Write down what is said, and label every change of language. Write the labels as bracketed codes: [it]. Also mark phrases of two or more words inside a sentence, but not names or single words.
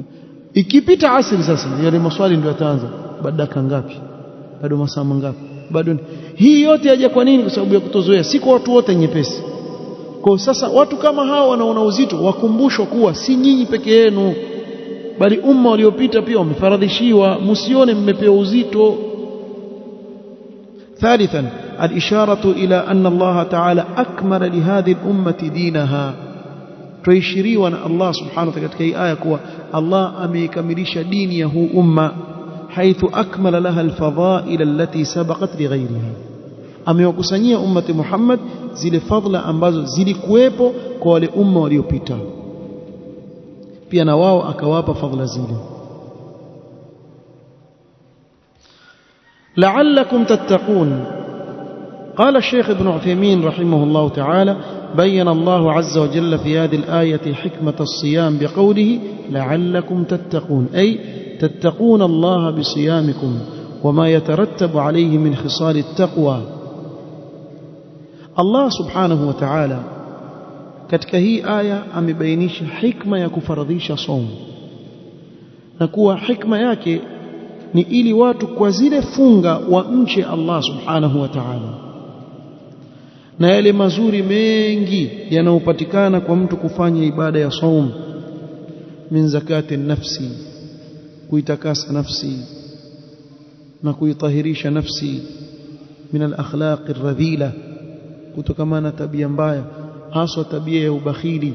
[sw] Ikipita asili sasa yale maswali ndio yataanza, baada dakika ngapi, bado masaa mangapi, bado hii yote yaje kwa nini? Kwa sababu ya kutozoea, si kwa watu wote nyepesi. Kwa sasa watu kama hao wanaona uzito, wakumbushwa kuwa si nyinyi peke yenu, bali umma waliopita pia wamefaradhishiwa, msione mmepewa uzito. [ar] ثالثا الإشارة إلى أن الله تعالى أكمل لهذه الأمة دينها. [sw] tuishiriwa na [ar] الله سبحانه وتعالى [sw] katika hii aya kuwa Allah ameikamilisha dini ya huu umma, [ar] حيث أكمل لها الفضائل التي سبقت لغيرها, [sw] amewakusanyia ummati Muhammad zile fadhila ambazo zilikuwepo kwa wale umma waliopita, pia na wao akawapa fadhila zile. [ar] لعلكم تتقون. قال الشيخ ابن عثيمين رحمه الله تعالى: بين الله عز وجل في هذه الآية حكمة الصيام بقوله لعلكم تتقون، أي تتقون الله بصيامكم وما يترتب عليه من خصال التقوى. الله سبحانه وتعالى [sw] katika hii aya amebainisha hikma ya kufaradhisha saumu, na kuwa hikma yake ni ili watu kwa zile funga wamche [ar] الله سبحانه وتعالى, [sw] na yale mazuri mengi yanayopatikana kwa mtu kufanya ibada ya saum, [ar] من زكاة النفس, [sw] kuitakasa nafsi na kuitahirisha nafsi, [ar] من الأخلاق الرذيلة, [sw] kutokamana tabia mbaya, haswa tabia ya ubakhili.